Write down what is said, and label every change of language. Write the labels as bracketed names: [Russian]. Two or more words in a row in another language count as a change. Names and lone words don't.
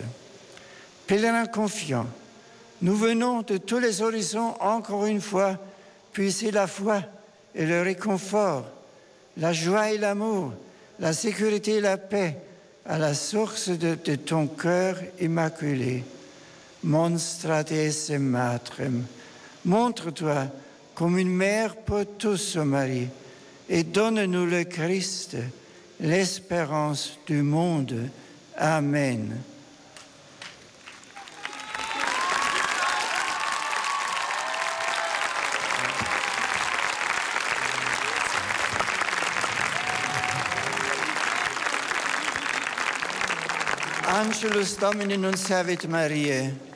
[French] Pèlerins confiants, nous venons de tous les horizons encore une fois puiser la foi et le réconfort, la joie et l'amour, la sécurité et la paix à la source de ton cœur immaculé. [Latin] Monstra te esse matrem. [French] Montre-toi comme une mère pour tous, ô Marie, et donne-nous le Christ, l'espérance du monde. [Latin] Amen. Angelus Domini nunciavit Mariae.